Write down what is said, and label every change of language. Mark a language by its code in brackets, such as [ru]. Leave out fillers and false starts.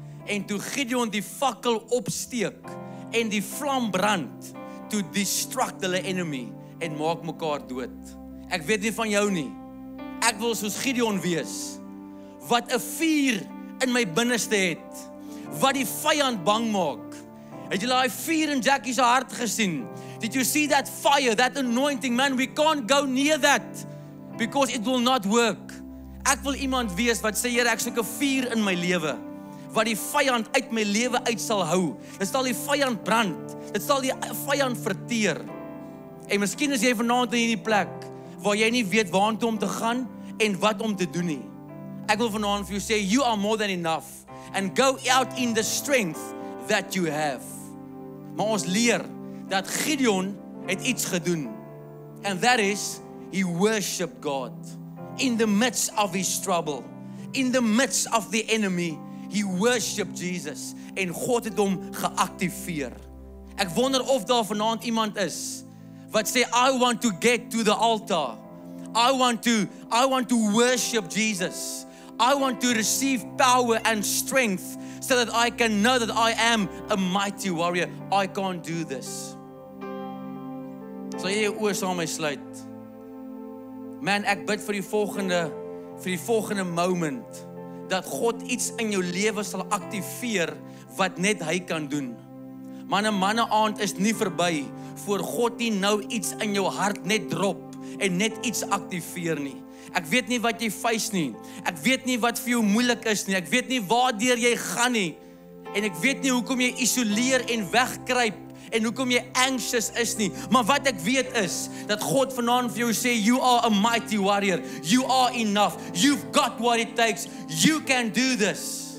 [af] En toe Gideon die fakkel opsteek en die vlam brand, [en] to destruct [af] hulle enemy en maak mekaar dood. Ek weet nie van jou nie. Ek wil soos Gideon wees, wat 'n vuur in my binneste het, wat die vyand bang maak. Het jy daai vuur in Jackie se hart gesien? [en] Did you see that fire, that anointing? Man, we can't go near that, because it will not work. [af] Ek wil iemand wees wat sê, Here, ek soek 'n vuur in my lewe, wat die vyand uit my lewe uit sal hou. Dit sal die vyand brand, dit sal die vyand verteer. En miskien is jy vanaand in hierdie plek, waar jy nie weet waartoe om te gaan, en wat om te doen nie. Ek wil vanaand vir jou sê, [en] you are more than enough, and go out in the strength that you have. [af] Maar ons leer, dat Gideon het iets gedoen, [en] and that is, he worshiped God. In the midst of his trouble, in the midst of the enemy, he worshiped Jesus, [af] en God het hom geactiveer. Ek wonder of daar vanaand iemand is, wat sê, [en] I want to get to the altar, I want to worship Jesus, I want to receive power and strength, so that I can know that I am a mighty warrior. I can't do this. [af] Sal jy jou oë saam met my sluit? Man, ek bid vir die volgende moment, dat God iets in jou lewe sal aktiveer, wat net hy kan doen. Manne aand is nie verby, voor God nie nou iets in jou hart net drop, en net iets aktiveer nie. Ek weet nie wat jy face nie, ek weet nie wat vir jou moeilik is nie, ek weet nie waardeur jy gaan nie, en ek weet nie hoekom jy isoleer en wegkruip, en hoekom jy anxious is nie, maar wat ek weet is, dat God vanaand vir jou sê, [en] you are a mighty warrior, you are enough, you've got what it takes, you can do this.